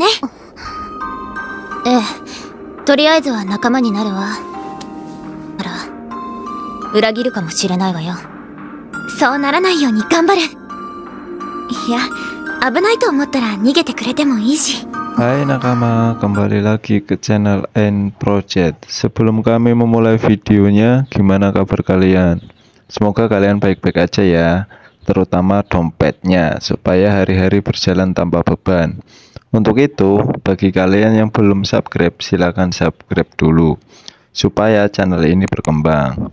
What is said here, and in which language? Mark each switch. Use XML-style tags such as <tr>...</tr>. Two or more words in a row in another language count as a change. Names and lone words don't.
<ja>ええ、とりあえずは仲間になるわ。あら、裏切るかもしれないわよ。そうならないように頑張る。いや、危ないと思ったら逃げてくれてもいいし。</ja> <id>Hai nakama, kembali lagi ke channel N Project. Sebelum kami memulai videonya, gimana kabar kalian? Semoga kalian baik-baik aja ya, terutama dompetnya, supaya hari-hari berjalan tanpa beban. Untuk itu, bagi kalian yang belum subscribe, silahkan subscribe dulu, supaya channel ini berkembang.</id>